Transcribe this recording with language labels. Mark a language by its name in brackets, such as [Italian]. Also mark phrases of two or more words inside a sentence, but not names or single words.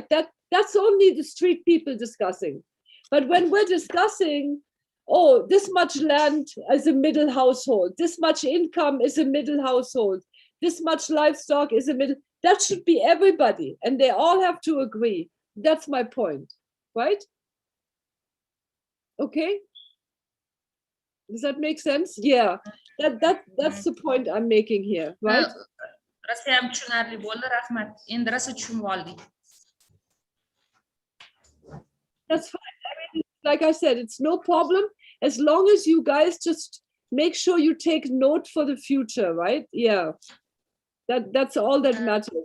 [English] That's only the street people discussing. But when we're discussing, oh, this much land is a middle household, this much income is a middle household, this much livestock is a middle, that should be everybody, and they all have to agree. That's my point, right? Okay? Does that make sense? Yeah, that's the point I'm making here, right? [Uzbek] Rosa ham tushunarli bo'ldi, rahmat. Endi rosa tushunib oldik. [English] That's fine. I mean, like I said, it's no problem as long as you guys just make sure you take note for the future, right? Yeah, that's all that matters.